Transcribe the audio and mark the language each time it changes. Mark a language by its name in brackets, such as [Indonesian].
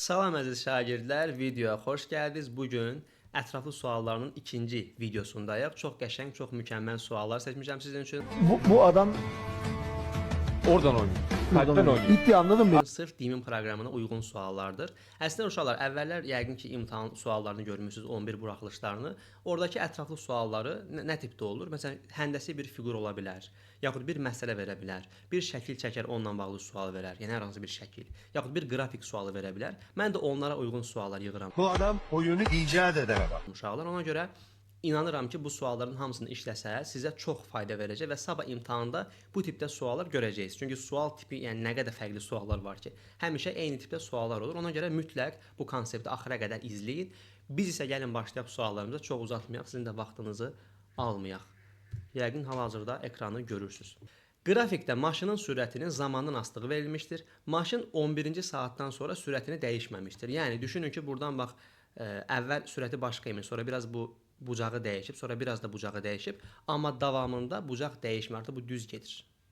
[Azerbaijani] Salam əziz şagirdlər, videoya xoş gəldiniz. Bugün ətraflı suallarının ikinci videosundayıq. Çox qəşəng, çox mükəmməl suallar seçmişəm sizin üçün. [Turkish] Bu adam Oradan oynuyor. Kalpten oynuyor. bitti, anladın mı? [Azerbaijani] Sırf dimin proqramına uyğun suallardır. Əslində uşaqlar, əvvəllər yəqin ki imtahan suallarını görmüsünüz, 11 buraxılışlarını. Oradakı ətraflı sualları nə tipdə olur? Məsələn, həndəsi bir fiqur ola bilər, yaxud bir məsələ verə bilər, bir şəkil çəkər, onunla bağlı sual verər, yəni hər hansı bir şəkil, yaxud bir qrafik sualı verə bilər. Mən də onlara uyğun suallar yığıram. [Turkish] Bu adam oyunu icat eden adam. [Azerbaijani] Uşaqlar, ona görə İnanıram ki, bu sualların hamısını işləsəz, sizə çox fayda verəcək və sabah imtahanda bu tipdə suallar görəcəksiniz. Çünki sual tipi, yəni nə qədər fərqli suallar var ki, həmişə eyni tipdə suallar olur. Ona görə mütləq bu konsepti axıra qədər izləyin. Biz isə gəlin başlayaq suallarımıza, çox uzatmayaq, sizin də vaxtınızı almayaq. Yəqin hal-hazırda ekranı görürsüz. Qrafikdə maşının sürətinin zamandan astığı verilmişdir. Maşın 11-ci saatdan sonra sürətini dəyişməmişdir. Yəni düşünün ki, buradan bax, əvvəl sürəti başqa imiş, sonra biraz bu bucağı dəyişib, sonra biraz da bucağı dəyişib, amma davamında bucaq dəyişmir, artıq bu düz gedir.